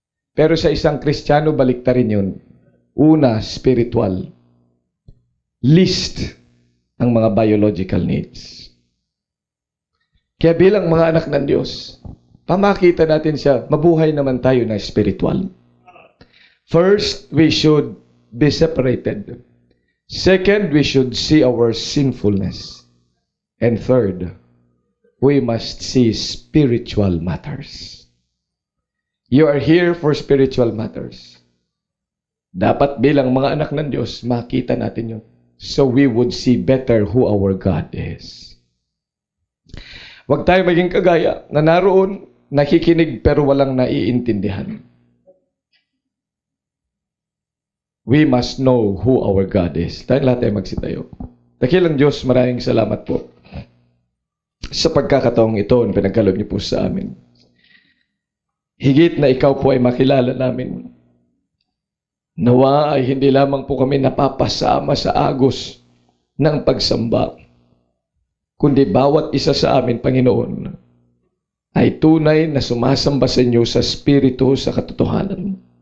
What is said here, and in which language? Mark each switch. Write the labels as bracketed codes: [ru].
[tl] Pero sa isang Kristiyano, baliktarin yun. Una, spiritual. Least, ang mga biological needs. Kaya bilang mga anak ng Diyos, pamakita natin siya, mabuhay naman tayo na spiritual. [en] First, we should be separated. Second, we should see our sinfulness. And third, we must see spiritual matters. You are here for spiritual matters. [tl] Dapat bilang mga anak ng Diyos, makita natin yun. [en] So we would see better who our God is. [tl] Huwag tayo maging kagaya na naroon, nakikinig pero walang naiintindihan. [en] We must know who our God is. [tl] Tayo lahat ay magsitayo. Dakilang Diyos, maraming salamat po sa pagkakataong ito na pinagkaloob niyo po sa amin. Higit na ikaw po ay makilala namin. Nawa ay hindi lamang po kami napapasama sa agos ng pagsamba, kundi bawat isa sa amin, Panginoon, ay tunay na sumasamba sa inyo sa Espiritu sa katotohanan.